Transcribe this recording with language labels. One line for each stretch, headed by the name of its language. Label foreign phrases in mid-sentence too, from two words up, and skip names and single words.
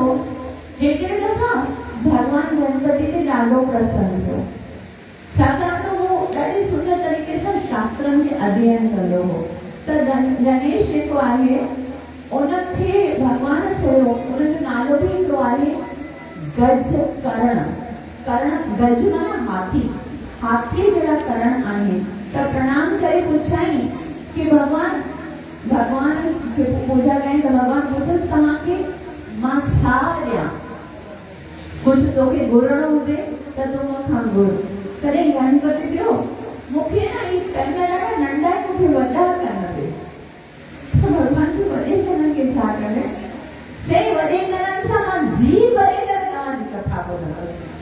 Sindhi: हिकिड़े दफ़ा भगवान गणपति ते ॾाढो प्रसन्न थियो, छाकाणि त उहो ॾाढी सुंदर तरीक़े सां शास्त्रनि खे अध्ययन कंदो हो। त गणेश जेको आहे उनखे भगवान चयो, उनजो नालो बि हिकिड़ो आहे गज करण। करण गज माना हाथी, हाथी जहिड़ा करण आहिनि। त प्रणाम करे पुछाई कि भगवान खे पूजा कई, त भगवान पुछस तव्हांखे मां छा ॾियां? कुझु तोखे घुरणो हुजे त तूं मूंखां घुर। तॾहिं गणपति चयो मूंखे न ई कन ॾाढा नंढा, मूंखे वॾा कन ॾे। त भगवान खे वॾे कननि खे छा करे? चई वॾे कननि सां मां जी भरे करे तव्हांजी कथा ॿुधंदसि।